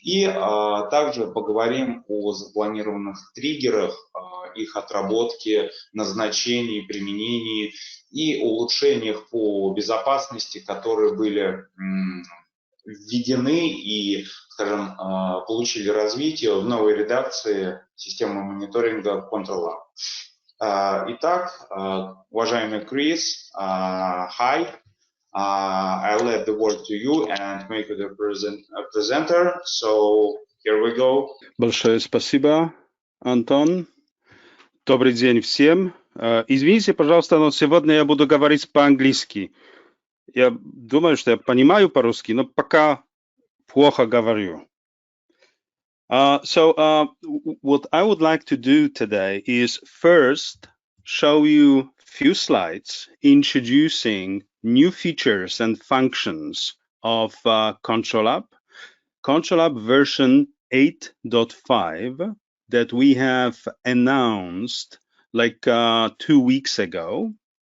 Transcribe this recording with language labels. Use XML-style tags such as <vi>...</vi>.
<ru>И также поговорим о запланированных триггерах, их отработке, назначении, применении и улучшениях по безопасности, которые были введены и, скажем, получили развитие в новой редакции системы мониторинга ControlUp. Итак, уважаемый Крис,</ru> <en>hi. I'll let the word to you and make you the presenter. So here we go.</en> <ru>Большое спасибо, Антон. Добрый день всем. Извините, пожалуйста, но сегодня я буду говорить по-английски. Я думаю, что я понимаю по-русски, но пока плохо говорю.</ru> <en>What I would like to do today is first show you a few slides introducing new features and functions of ControlUp version 8.5 that we have announced like 2 weeks ago.</en>